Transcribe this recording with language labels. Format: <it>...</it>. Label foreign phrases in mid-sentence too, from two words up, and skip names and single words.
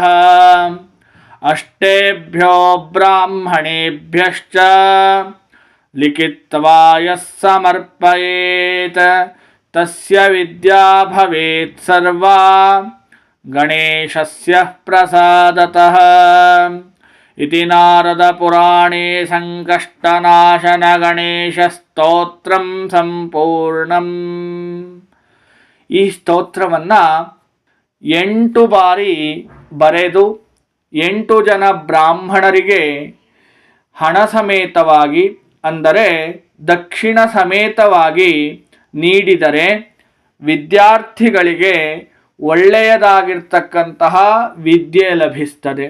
<sa>अष्टेभ्यो ब्राह्मणेभ्यश्च लिखित्वा यः समर्पयेत् तस्य विद्या भवेत् सर्वा गणेशस्य प्रसादतः। इति नारदपुराणे संकष्टनाशन गणेशस्तोत्रं ಸಂಪೂರ್ಣಂ।</sa> <kn>ಈ ಸ್ತೋತ್ರವನ್ನು 8 ಬಾರಿ ಬರೆದು 8 ಜನ ಬ್ರಾಹ್ಮಣರಿಗೆ ಹಣ ಸಮೇತವಾಗಿ ಅಂದರೆ ದಕ್ಷಿಣ ಸಮೇತವಾಗಿ ನೀಡಿದರೆ ವಿದ್ಯಾರ್ಥಿಗಳಿಗೆ ಒಳ್ಳೆಯದಾಗಿರ್ತಕ್ಕಂತಹ ವಿದ್ಯೆ ಲಭಿಸ್ತದೆ.</kn>